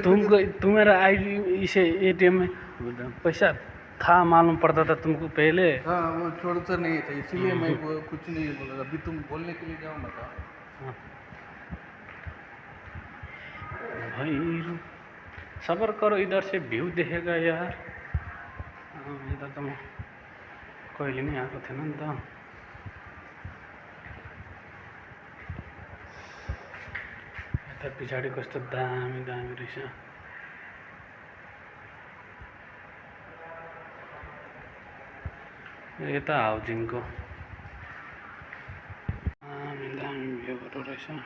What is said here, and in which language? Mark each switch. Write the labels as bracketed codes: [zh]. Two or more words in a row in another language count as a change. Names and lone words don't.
[hi] तुमको तुम्हारा आईडी इसे एटीएम में पैसा था, मालूम पड़ता था तुमको पहले। हाँ वो छोड़ता नहीं था, इसीलिए मैं कुछ नहीं बोला। अभी तुम बोलने के लिए जाओ मत। हाँ। भाई सबर करो, इधर से व्यू देखेगा यार। [ne] इधर त म कहिले नि आएको थिएन नि त। यता पछाडि कस्तो दामी दामी रहेछ। यता हाउजिङको दामी दामी भ्यूहरू रहेछ।